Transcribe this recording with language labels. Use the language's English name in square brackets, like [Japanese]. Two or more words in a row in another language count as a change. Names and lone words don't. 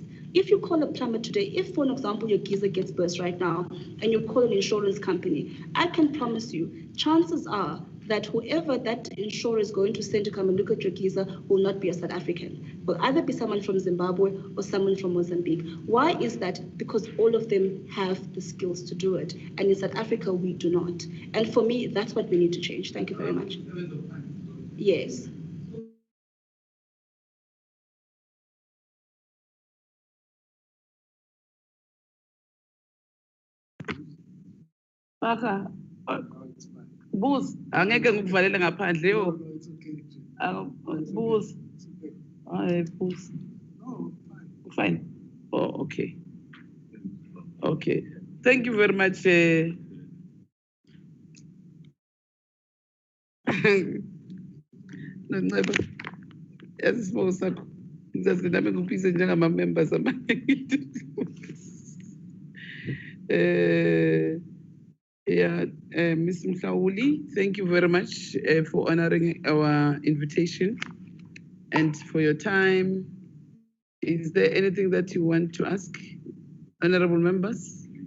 [English] If you call a plumber today, if, for an example, your geyser gets burst right now, and you call an insurance company, I can promise you, chances are that whoever that insurer is going to send to come and look at your geyser will not be a South African. Will either be someone from Zimbabwe or someone from Mozambique. Why is that? Because all of them have the skills to do it. And in South Africa, we do not. And for me, that's what we need to change. Thank you very much. Yes. [Zulu] Baka, Booz, angeke ngikuvalele ngaphandle yo. Booz. Booz. [English] Fine. Oh, okay. Okay. Thank you very much. Nonceba. [Zulu] Yasisibuko sakho. Ngizazi nami ngikubize njengama-members amaningi. [English] Yeah, Ms. Mhlauli, thank you very much for honoring our invitation and for your time. Is there anything that you want to ask, honorable members?